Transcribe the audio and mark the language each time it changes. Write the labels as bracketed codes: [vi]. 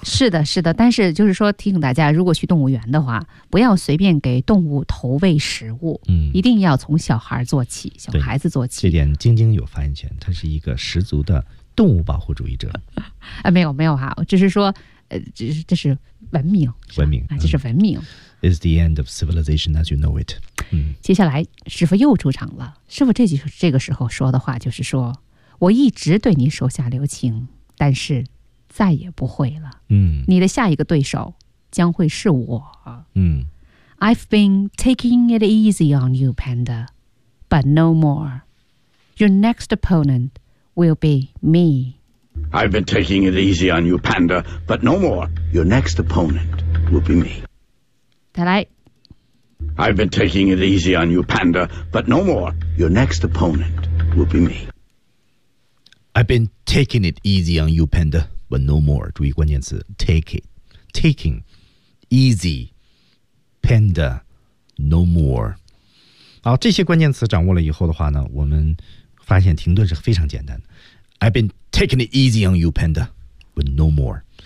[zh] 是的，是的。但是就是说，提醒大家，如果去动物园的话，不要随便给动物投喂食物。嗯，一定要从小孩做起，小孩子做起。这点晶晶有发言权，他是一个十足的动物保护主义者。啊、没有没有哈，只是说，这是文明，文明啊，这是文明。 [en] Is the end of civilization as you know it.、嗯、 [zh] 接下来师傅又出场了。师傅这个时候说的话就是说，我一直对你手下留情，但是再也不会了。嗯，你的下一个对手将会是我。嗯 [en] ，I've been taking it easy on you, Panda, but no more. Your next opponent will be me. I've been taking it easy on you, Panda, but no more. Your next opponent will be me. [zh] 再来。 [en] I've been taking it easy on you, Panda, but no more. Your next opponent will be me. I've been taking it easy on you, Panda, but no more. [zh] 注意关键词 [en] take it, taking, easy, panda, no more. [zh] 好，这些关键词掌握了以后的话呢，我们发现停顿是非常简单的。 [en] I've been taking it easy on you, panda, but no more.